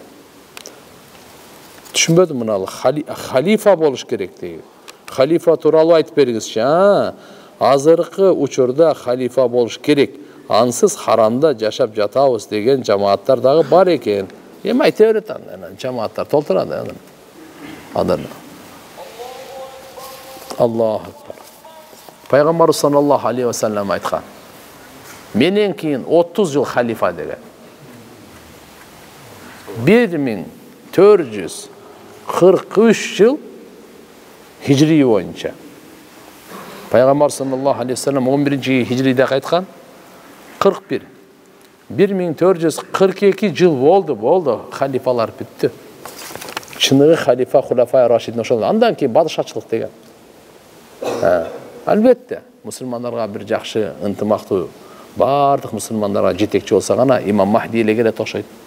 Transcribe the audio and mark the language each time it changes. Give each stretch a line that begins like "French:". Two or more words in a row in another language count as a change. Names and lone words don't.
Kyrgyz: Түшүнбөдүм мына халифа болуш керек дейт. Халифа тууралуу айтып бериңизчи. Азыркы учурда халифа болуш керек. Ансыз харамда жашап жатабыз деген жамааттар дагы бар экен. Эми айта берет анан жамааттар толтурат анан.
Arabic: الله أكبر.
Kyrgyz: Пайгамбар
Arabic: صلى الله عليه وسلم
Kyrgyz: айткан. Менен кийин 30 жыл халифа деген. 1443 жыл хижри боюнча. Пайгамбар
Arabic: صلى الله عليه وسلم
Kyrgyz: 11-хижриде айткан. 41. 1442 жыл болды, халифалар бүтті. Чыныгы халифа
Arabic: خلفاء راشدين
Kyrgyz: ошол. Андан кийин падышачылык деген. Албетте, мусулмандарга бир жакшы ынтымактуу, бардык мусулмандарга жетекчи болсо гана имам Махди эле келет окшойт.